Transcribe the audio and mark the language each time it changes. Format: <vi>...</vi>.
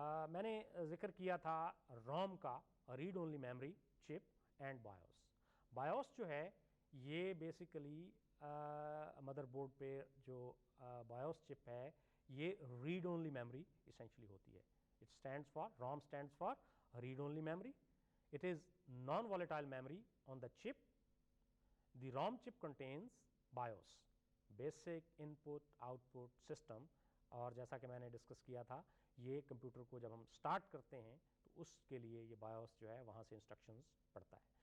<ur>میں نے ذکر کیا تھا روم کا,</ur> <en>Read only memory chip and BIOS.</en> <ur>بایوس جو ہے یہ بیسیکلی مدر بورڈ پہ جو بایوس چپ ہے یہ ریڈ اونلی میموری اسینشلی ہوتی ہے.</ur> <en>It stands for, ROM stands for read only memory. It is non volatile memory on the chip. The ROM chip contains BIOS, basic input output system.</en> <ur>اور جیسا کہ میں نے ڈسکس کیا تھا, یہ کمپیوٹر کو جب ہم اسٹارٹ کرتے ہیں تو اس کے لیے یہ بایوس جو ہے وہاں سے انسٹرکشنز پڑھتا ہے.</ur>